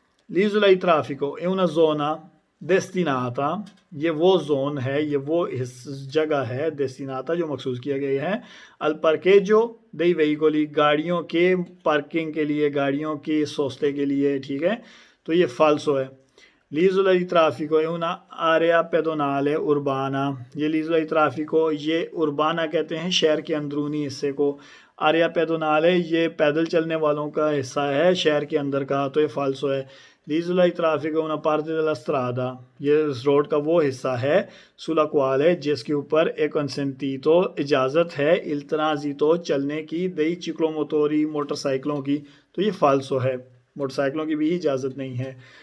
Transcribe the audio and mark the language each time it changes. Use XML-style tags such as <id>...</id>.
<it>L'isola di traffico è una zona destinata,</it> <hi>ये वो zone है, ये वो जगह है</hi> <it>destinata</it> <hi>जो मखसूस किया गया है</hi> <it>al parcheggio dei veicoli,</it> <hi>गाड़ियों के पार्किंग के लिए, गाड़ियों के सोस्ते के लिए, ठीक है। तो ये फाल्सो है।</hi> <it>L'isola di traffico è una area pedonale urbana,</it> <hi>ये</hi> <it>l'isola di traffico</it> <hi>ये उर्बाना कहते हैं शहर के अंदरूनी हिस्से को। आरिया पेदोनाले ये पैदल चलने वालों का हिस्सा है शहर के अंदर का, तो ये फाल्सो है।</hi> <it>L'isola di traffico è una parte della strada,</it> <hi>ये इस रोड का वो हिस्सा है</hi> <it>sulla quale</it> <hi>जिसके ऊपर</hi> <it>è consentito</it> <hi>इजाज़त है</hi> <it>il transito</it> <hi>चलने की</hi> <it>dei ciclomotori</it> <hi>मोटरसाइकिलों की, तो ये फाल्सो है, मोटरसाइकिलों की भी इजाज़त नहीं है।</hi>